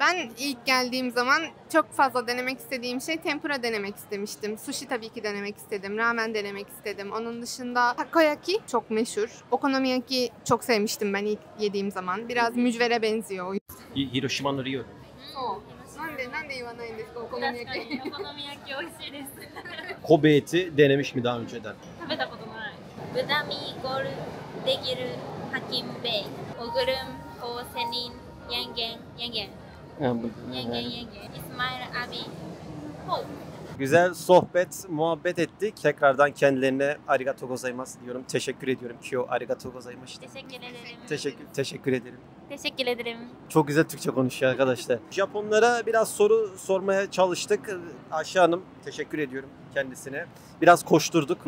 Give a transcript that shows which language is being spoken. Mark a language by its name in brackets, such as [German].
[Turkish] Ben ilk geldiğim zaman çok fazla denemek istediğim şey tempura denemek istemiştim. Sushi tabii ki denemek istedim. Ramen denemek istedim. Onun dışında takoyaki çok meşhur. Okonomiyaki çok sevmiştim ben ilk yediğim zaman. Biraz mücvere benziyor. Hiroşima'nın Ryo. [Japanese] なんで言わないんですかお好み焼き。確かにお好み焼き美味しいです。 [Turkish] Kobe eti denemiş mi daha önceden? [Japanese] 食べたことない。豚ミーゴルデギルハキンベイオグルンオーセニンヤンゲンヤンゲンヤンゲンヤンゲンイスマイルアビホウ。 [Turkish] Güzel sohbet, muhabbet ettik. Tekrardan kendilerine [Japanese] arigato gozaimasu [Turkish] diyorum. Teşekkür ediyorum. [Japanese] Kyo arigato gozaimashita. [Turkish] Teşekkür ederim. Teşekkür ederim. Teşekkür ederim. Çok güzel Türkçe konuşuyor arkadaşlar. Japonlara biraz soru sormaya çalıştık. Ayşe Hanım, teşekkür ediyorum kendisine. Biraz koşturduk.